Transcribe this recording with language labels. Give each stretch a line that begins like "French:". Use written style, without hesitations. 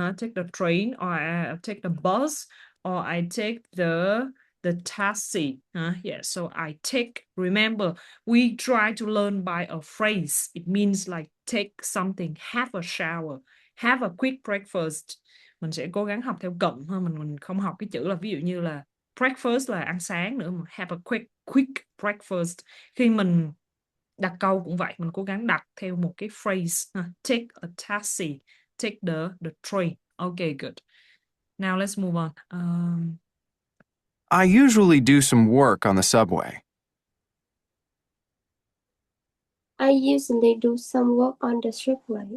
English: Take the train, or I take the bus, or I take the taxi. Yeah, so I take, remember, we try to learn by a phrase. It means like take something, have a shower, have a quick breakfast.
Vietnamese: Mình sẽ cố gắng học theo cụm thôi, mình không học cái chữ là ví dụ như là breakfast là ăn sáng nữa, mà
English: have a quick breakfast.
Vietnamese: Khi mình đặt câu cũng vậy, mình cố gắng đặt theo một cái phrase.
English: Take a taxi, take the train. Okay, good. Now let's move on. I usually do some work on the subway. I usually do some work on the subway.